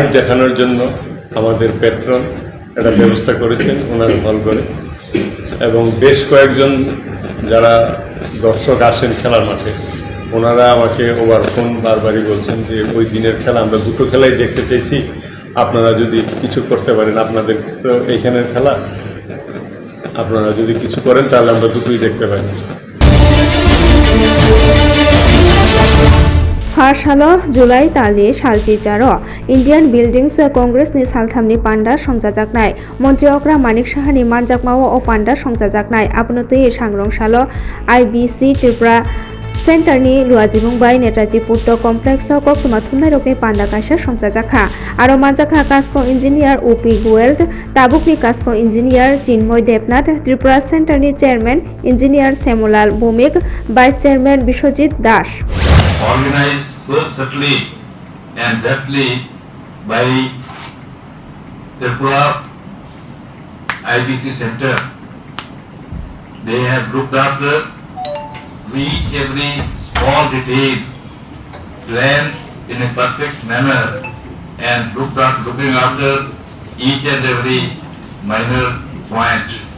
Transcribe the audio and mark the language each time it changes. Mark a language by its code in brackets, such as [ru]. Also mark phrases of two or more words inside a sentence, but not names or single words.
[bn] দেখানোর জন্য আমাদের পেট্রন একটা ব্যবস্থা করেছেন ওনার হল করে, এবং বেশ কয়েকজন যারা দর্শক আসেন খেলার মাঠে ওনারা আমাকে [en] over phone [bn] বারবারই বলছেন যে ওই দিনের খেলা আমরা দুটো খেলাই দেখতে চেয়েছি, আপনারা যদি কিছু করতে পারেন, আপনাদের তো এইখানের খেলা, আপনারা যদি কিছু করেন তাহলে আমরা দুটোই দেখতে পাই। [trp] Harsalo July Tali Salji Jaro Indian Buildings Congress ni Salthamni Panda Songjajaknai Montri Okra Manik Shahani Manjakmao o Panda Songjajaknai Apnotui Sangrong Salo IBC Tripura Center ni Luajibung Bai Netaji Putto Complex Koktuma Thunai Rokni Panda Kaisa Songjajakha Aro Manjakha Kasko Engineer UP Gueld Tabukni Kasko Engineer Chinmoy Debnath Tripura Center ni Chairman Engineer Semulal Bhumik [en] Vice Chairman [trp] Bishojit Dash [en] Organized so subtly and deftly by Tripura IBC Center. They have looked after each every small detail, planned in a perfect manner, and looking after each and every minor point.